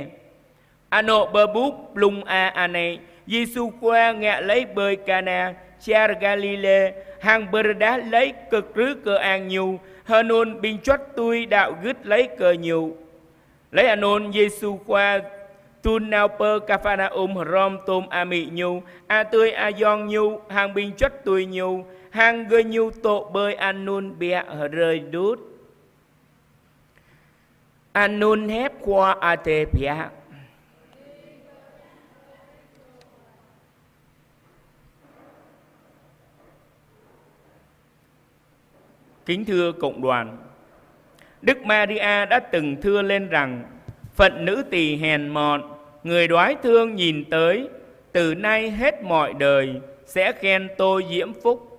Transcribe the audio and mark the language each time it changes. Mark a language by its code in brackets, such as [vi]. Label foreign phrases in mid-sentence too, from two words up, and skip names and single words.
[pac] Ano bờ bút lung ane, Giêsu qua ngạ lấy bơi Cana, cha Galilee, hàng bờ đá lấy cực rứ cơ an nhu, Anon binh chót tui đạo gứt lấy cơ nhu. Lấy Anon Giêsu qua tun nào pơ Capharnaum rom tôm ami nhu, a tươi a yong nhu, hàng binh chót tui nhu, hàng gơ nhu tổ bơi Anon bia rơi đút. Anon hép qua a tê bia. [vi] Kính thưa cộng đoàn, Đức Maria đã từng thưa lên rằng phận nữ tỳ hèn mọn, người đoái thương nhìn tới, từ nay hết mọi đời sẽ khen tôi diễm phúc.